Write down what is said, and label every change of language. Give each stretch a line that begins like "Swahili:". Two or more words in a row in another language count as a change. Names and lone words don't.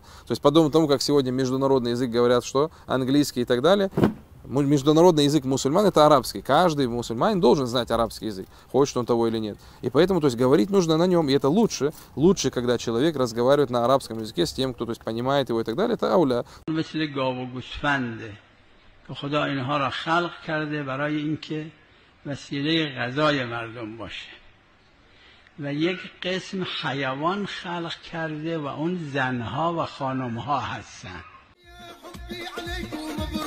Russian: То есть подобно тому, как сегодня международный язык говорят, что английский и так далее. Международный язык мусульман это арабский. Каждый мусульманин должен знать арабский язык, хочет он того или нет. И поэтому, то есть, говорить нужно на нем, и это лучше, когда человек разговаривает на арабском языке с тем, кто, то есть, понимает его и так далее, это ауля.
Persian: و یک قسم حیوان خلق کرده و اون زنها و خانمها هستن.